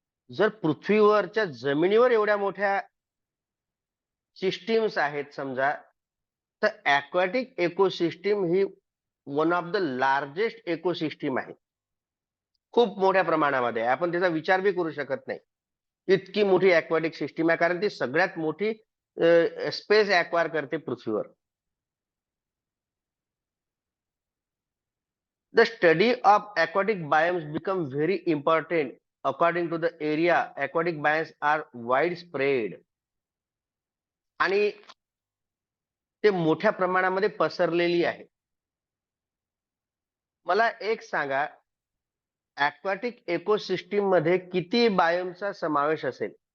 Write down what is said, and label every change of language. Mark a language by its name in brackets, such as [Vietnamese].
[Marathi] जर पृथ्वीवरच्या जमिनीवर एवढ्या मोठ्या सिस्टीम्स आहेत समजा, तर aquatic ecosystem he one of the largest ecosystem आहे. खूप मोठ्या प्रमाणामध्ये आहे. आपण त्याचा विचार बी करू शकत नाही इतकी मोठी ॲक्वॅटिक सिस्टीम आहे, कारण ती सगळ्यात मोठी स्पेस ॲक्वायर करते पृथ्वीवर. [English] The study of aquatic biomes become very important according to the area. Aquatic biomes are widespread [Marathi] आणि ते मोठ्या प्रमाणामध्ये पसरलेली आहे. मला एक सांगा, ॲक्वॅटिक इकोसिस्टीम मध्ये किती बायोमचा समावेश असेल?